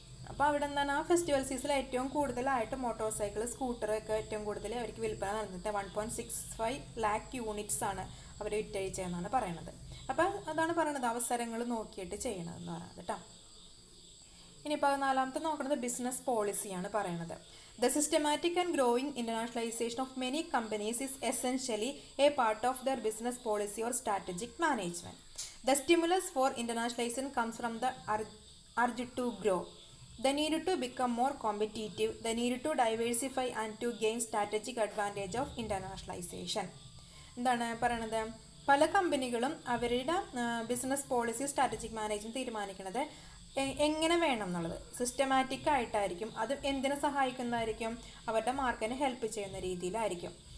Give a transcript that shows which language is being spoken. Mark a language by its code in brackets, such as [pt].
[ml] അപ്പോൾ അവിടെ എന്താണ് ആ ഫെസ്റ്റിവൽ സീസണിൽ ഏറ്റവും കൂടുതലായിട്ട് മോട്ടോർ സൈക്കിൾ സ്കൂട്ടറൊക്കെ ഏറ്റവും കൂടുതൽ അവർക്ക് വിൽപ്പന നടന്നിട്ട് 1.65 lakh യൂണിറ്റ്സ് ആണ് അവർ വിറ്റഴിച്ചതെന്നാണ് പറയുന്നത്. അപ്പോൾ അതാണ് പറയുന്നത് അവസരങ്ങൾ നോക്കിയിട്ട് ചെയ്യണമെന്ന് പറയുന്നത് കേട്ടോ. ഇനി 14ാമത്തെ നോക്കുന്നത് ബിസിനസ് പോളിസിയാണ് പറയുന്നത്. [en] The systematic and growing internationalization of many companies is essentially a part of their business policy or strategic management. The stimulus for internationalization comes from the urge to grow, the need to become more competitive, the need to diversify and to gain strategic advantage of internationalization. [ml] എന്താണ് പറയണത്? പല കമ്പനികളും അവരുടെ business policy strategic management തീരുമാനിക്കുന്നത് എങ്ങനെ വേണം എന്നുള്ളത് systematic ആയിട്ടായിരിക്കും. അത് എന്തിനെ സഹായിക്കുന്നതായിരിക്കും? അവരുടെ മാർക്കറ്റിനെ ഹെൽപ്പ് ചെയ്യുന്ന രീതിയിലായിരിക്കും.